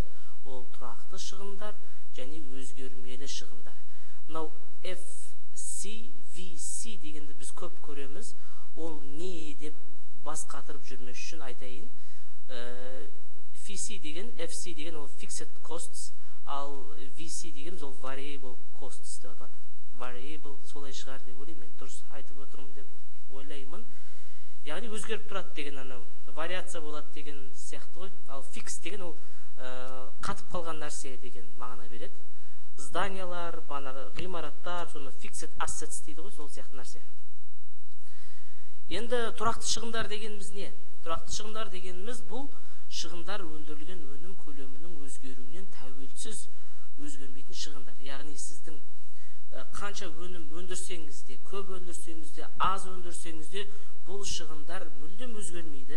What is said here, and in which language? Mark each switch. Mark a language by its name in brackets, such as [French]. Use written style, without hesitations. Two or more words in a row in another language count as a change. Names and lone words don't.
[Kazakh] Ол тұрақты шығындар және өзгермелі шығындар. Мынау FC, VC дегенді біз көп көреміз. Ол не деп бас қатырып жүрмеш үшін айтайын. FC деген, FC деген ол [English] fixed costs, [Kazakh] ал VC деген ол [English] variable costs [Kazakh] деп аталады. Variable солай шығар деп ойлаймын, мен дұрыс айтып отырмын деп ойлаймын. Яғни өзгеріп тұрады деген анау вариация болады деген сияқты ғой. Ал fix деген ол қатып қалған нәрсе деген мағына береді. Зданиялар, ғимараттар, соны [English] fixed assets [Kazakh] дейді ғой, сол сияқты нәрсе. Енді тұрақты шығындар дегеніміз не? Тұрақты шығындар дегеніміз бұл шығындар өндірілген өнім көлемінің өзгеруінен тәуелсіз өзгермейтін шығындар. Яғни сіздің қанша өнім өндірсеңіз де, көп өндірсеңіз де, аз өндірсеңіз де, бұл шығындар мүлдем өзгермейді.